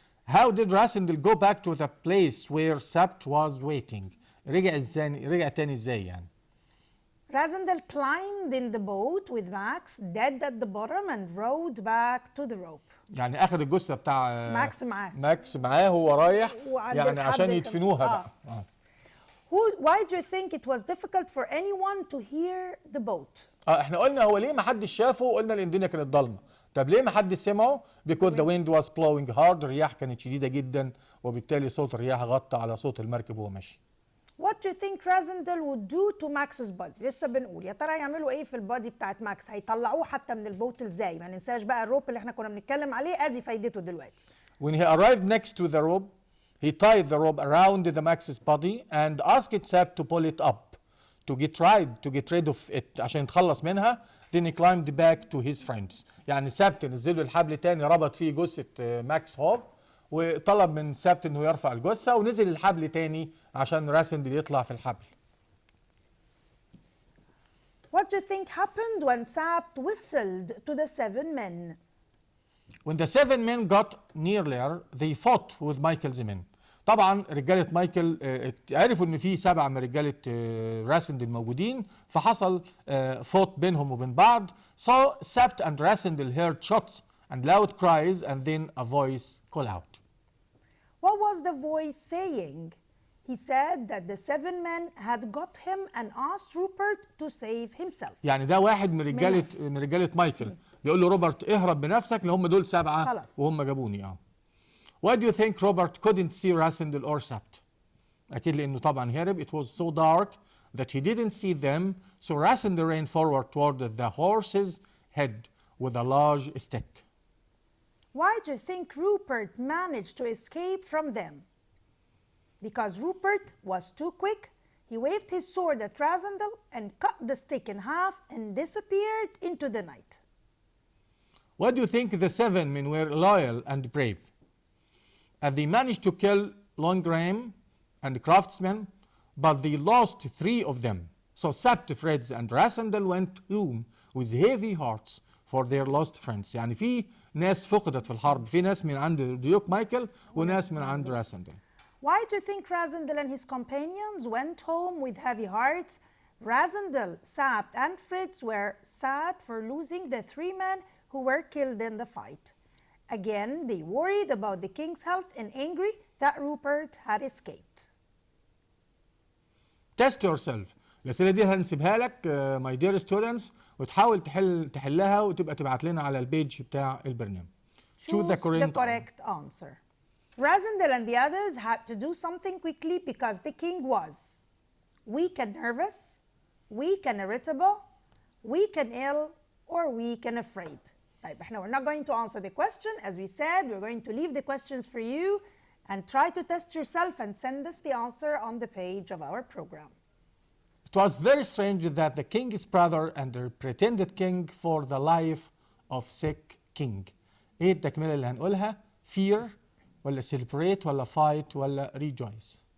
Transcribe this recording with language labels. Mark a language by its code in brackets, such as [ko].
[en] How did Rasindel go back to the place where Sabt was waiting؟ [ar] رجع تاني ازاي يعني؟ [en] Rasindel climbed in the boat with Max dead at the bottom and rowed back to the rope. [ar] يعني اخذ الجثة بتاع ماكس معاه هو رايح يعني عشان يدفنوها بقى. [en] Why do you think it was difficult for anyone to hear the boat؟ [ar] احنا قلنا هو ليه ما حدش شافه؟ قلنا لان الدنيا كانت ضلمة. طب ليه ما حدش سمعه؟ [en] Because the wind was blowing hard. [ar] الرياح كانت شديدة جدا، وبالتالي صوت الرياح غطى على صوت المركب وهو ماشي. [en] What do you think Rasindel would do to Max's body؟ [ar] لسه بنقول يا ترى يعملوا ايه في البادي بتاعت ماكس؟ هيطلعوه حتى من البوت ازاي؟ ما ننساش بقى الروب اللي احنا كنا بنتكلم عليه، ادي فايدته دلوقتي. [en] When he arrived next to the rope, he tied the rope around the Max's body and asked Sabt to pull it up to get rid of it [ar] عشان يتخلص منها. [en] Then he climbed back to his friends. [ar] يعني سابت نزل له الحبل تاني ربط فيه جثة ماكس هوف، وطلب من سابت انه يرفع الجثة، ونزل الحبل تاني عشان راسندل يطلع في الحبل. [en] What do you think happened when Sabt whistled to the 7 men? When the 7 men got nearer, they fought with Michael's men. [ar] طبعا رجالة مايكل عرفوا ان في 7 من رجالة راسندل موجودين، فحصل فوت بينهم وبين بعض. [en] So Sabt and Rasindel heard shots and loud cries, and then a voice call out. What was the voice saying? He said that the 7 men had got him and asked Rupert to save himself. [ar] يعني ده واحد من رجالة مايكل بيقول له روبرت اهرب بنفسك لان هم دول 7 خلاص. وهم جابوني. [en] Why do you think Robert couldn't see Rasindel or Sabt? [ar] أكيد لأنه طبعا هرب. [en] It was so dark that he didn't see them, so Rasindel ran forward toward the horse's head with a large stick. Why do you think Rupert managed to escape from them? Because Rupert was too quick. He waved his sword at Rasindel and cut the stick in half and disappeared into the night. Why do you think the 7 men were loyal and brave? And they managed to kill Longram and the craftsmen, but they lost 3 of them. So Sabt, Fritz, and Rasindel went home with heavy hearts for their lost friends. [ar] يعني في ناس فقدت في الحرب، في ناس من عند ديوك مايكل وناس من عند راسندل. [en] Why do you think Rasindel and his companions went home with heavy hearts? Rasindel, Sabt, and Fritz were sad for losing the 3 men who were killed in the fight. Again, they worried about the king's health and angry that Rupert had escaped. Test yourself. [ar] الأسئلة دي هنسيبها لك [en] my dear students [ar] وتحاول تحلها وتبقى تبعت لنا على البيج بتاع البرنامج. [en] Choose the correct answer. Rasindel and the others had to do something quickly because the king was weak and nervous, weak and irritable, weak and ill, or weak and afraid. [ar] طيب احنا [en] we're not going to answer the question. As we said, we're going to leave the questions for you and try to test yourself and send us the answer on the page of our program. It was very strange that the king's brother and the pretended king for the life of sick king. [ar] ايه التكملة اللي هنقولها؟ fear ولا celebrate ولا fight ولا rejoice.